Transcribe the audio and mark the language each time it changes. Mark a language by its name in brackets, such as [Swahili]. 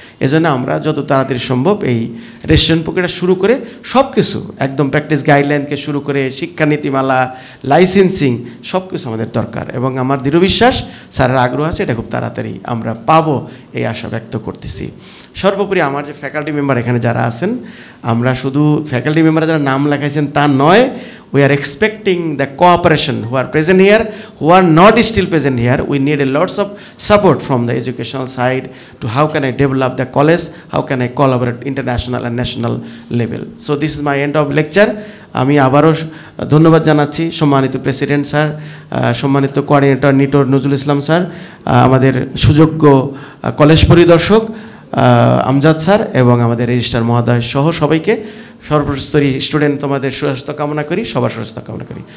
[Bangla] এজন্য আমরা যত তাড়াতাড়ি সম্ভব এই রেজিস্ট্রেশন প্রক্রিয়া শুরু করে সব কিছু একদম প্র্যাকটিস গাইডলাইনকে শুরু করে শিক্ষানীতিমালা, লাইসেন্সিং সব কিছু আমাদের দরকার, এবং আমার দৃঢ় বিশ্বাস স্যারের আগ্রহ আছে, এটা খুব তাড়াতাড়ি আমরা পাবো এই আশা ব্যক্ত করতেছি। সর্বোপরি আমার যে ফ্যাকাল্টি মেম্বার এখানে যারা আছেন, আমরা শুধু ফ্যাকাল্টি মেম্বার যারা নাম লেখাইছেন তা নয়, [English] we are expecting the cooperation who are present here, [Bangla] who are not still present here. [English] We need a lots of support from the educational side to how can I develop the college, how can I collaborate international and national level. So this is my end of lecture. [Bangla] আমি আবারও ধন্যবাদ জানাচ্ছি সম্মানিত president sir, সম্মানিত coordinator নিটোর Nazrul Islam sir, আমাদের সুযোগ্য college পরিদর্শক Amjad sir এবং আমাদের রেজিস্ট্রার মহোদয় সহ সবাইকে, সর্বস্তরী স্টুডেন্ট তোমাদের সুস্বাস্থ্য কামনা করি, সবার সুস্বাস্থ্য কামনা করি।